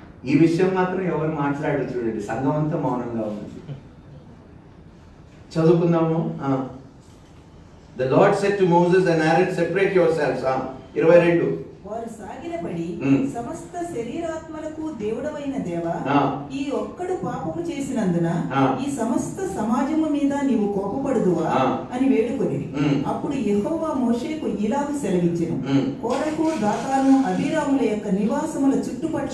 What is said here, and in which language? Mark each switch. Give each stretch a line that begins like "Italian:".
Telugu: ఈ విషయం మాత్రం ఎవరు మాట్లాడారు చూడండి, సంఘం అంతా మౌనంగా ఉంది. చదువుకుందాము.
English: The Lord said to Moses and Aaron, separate yourselves. 22
Telugu: వారు సాగిలపడి సమస్త శరీరాత్మలకు దేవుడవైన దేవా, ఆ. ఈ ఒక్కడు పాపము చేసినందున ఆ. ఈ సమస్త సమాజము మీద నీవు కోపపడుదువా ఆ. అని వేడుకొని అప్పుడు యెహోవా మోషేకు ఇలాగు సెలవిచ్చెను. కోరహు, దాతాను, అబీరాముల యొక్క నివాసముల చుట్టుపక్కల